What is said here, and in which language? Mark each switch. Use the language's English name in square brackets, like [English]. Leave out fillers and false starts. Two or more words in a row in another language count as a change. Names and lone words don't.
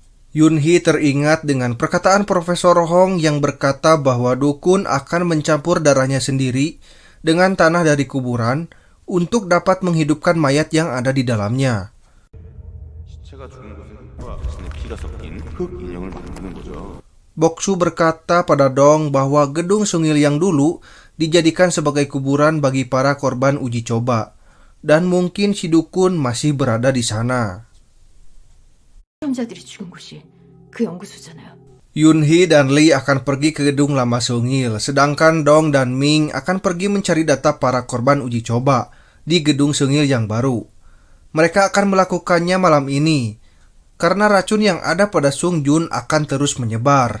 [Indonesian] Yun-hee teringat dengan perkataan Profesor Hong yang berkata bahwa dukun akan mencampur darahnya sendiri dengan tanah dari kuburan untuk dapat menghidupkan mayat yang ada di dalamnya. [Korean] 시체가 죽은 곳에 흙과 자신의 피가 섞인 흙 인형을 만드는 거죠. [Indonesian] Boksu berkata pada Dong bahwa gedung Sungil yang dulu dijadikan sebagai kuburan bagi para korban uji coba, dan mungkin si dukun masih berada di sana. [Korean] 실험자들이 죽은 곳이 그 연구소잖아요. [Indonesian] Yun-hee dan Lee akan pergi ke gedung lama Sungil, sedangkan Dong dan Ming akan pergi mencari data para korban uji coba di gedung Sungil yang baru. Mereka akan melakukannya malam ini, karena racun yang ada pada Sung Jun akan terus menyebar.